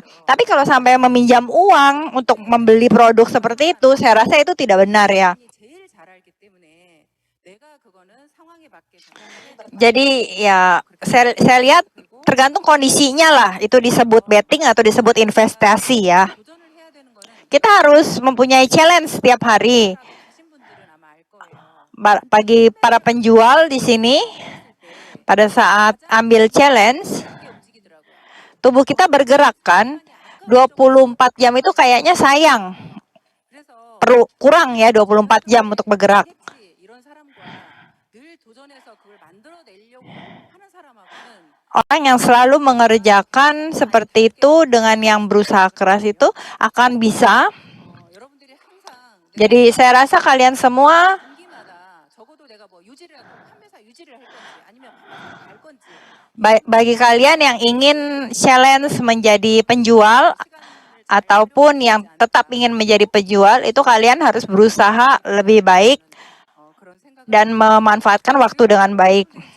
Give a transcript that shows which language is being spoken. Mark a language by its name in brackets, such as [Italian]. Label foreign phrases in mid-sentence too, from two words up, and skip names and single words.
[Indonesian] Tapi kalau sampai meminjam uang untuk membeli produk seperti itu, saya rasa itu tidak benar ya. [Korean] 제일 잘 알기 때문에 내가 그거는 상황에 맞게 정당하게 [Indonesian] Jadi ya saya lihat tergantung kondisinya lah, itu disebut betting atau disebut investasi ya. [Korean] 도전을 해야 되는 거는 [Indonesian] Kita harus mempunyai challenge setiap hari. [Korean] 가신 분들은 아마 알 거예요. [Indonesian] Bagi para penjual di sini, pada saat ambil challenge, [Korean] 크게 움직이더라고요. [Indonesian] tubuh kita bergerak kan. 24 jam itu kayaknya sayang. [Korean] 그래서 [Indonesian] Perlu kurang ya 24 jam untuk bergerak. [Korean] 했지 이런 사람과 늘 도전해서 그걸 만들어내려고 하는 사람하고는 [Indonesian] Orang yang selalu mengerjakan seperti itu dengan yang berusaha keras itu akan bisa. [Korean] 여러분들이 항상 [Indonesian] Jadi saya rasa kalian semua [Korean] 분기마다 적어도 내가 [Indonesian] Bagi kalian yang ingin challenge menjadi penjual ataupun yang tetap ingin menjadi penjual, itu kalian harus berusaha lebih baik dan memanfaatkan waktu dengan baik.